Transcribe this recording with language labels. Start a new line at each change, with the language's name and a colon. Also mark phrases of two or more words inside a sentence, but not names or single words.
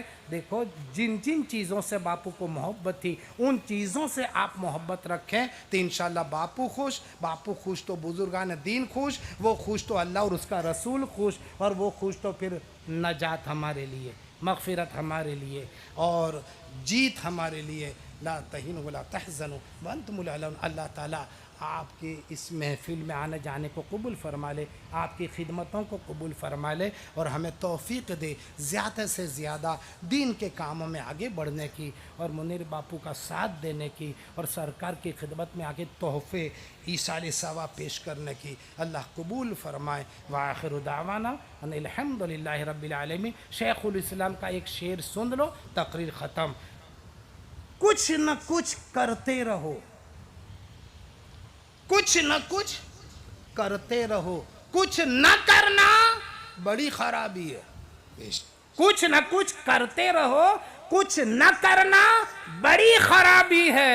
Hindi: देखो, जिन जिन चीज़ों से बापू को मोहब्बत थी, उन चीज़ों से आप मोहब्बत रखें तो इंशाअल्लाह बापू खुश तो बुजुर्गान दीन खुश, वो खुश तो अल्लाह और उसका रसूल खुश, और वो खुश तो फिर नजात हमारे लिए, मग़फ़िरत हमारे लिए और जीत हमारे लिए।
Arabic: لا تهنوا ولا تحزنوا و أنتم الأعلون.
Hindi: अल्लाह ताला आपके इस महफ़िल में आने जाने को कबूल फरमा ले, आपकी खिदमतों को कबूल फरमा ले और हमें तौफ़ीक़ दे ज़्यादा से ज़्यादा दीन के कामों में आगे बढ़ने की और मुनीर बापू का साथ देने की और सरकार की खिदमत में आगे तोहफ़े ईसाल सवाब पेश करने की अल्लाह कबूल फरमाए।
Arabic: و آخر دعوانا أن الحمد لله رب العالمين.
Hindi: शेखुल इस्लाम का एक शेर सुन लो, तकरीर ख़त्म। कुछ न कुछ करते रहो, कुछ न कुछ करते रहो, कुछ न करना बड़ी खराबी है। कुछ न कुछ करते रहो, कुछ न करना बड़ी खराबी है।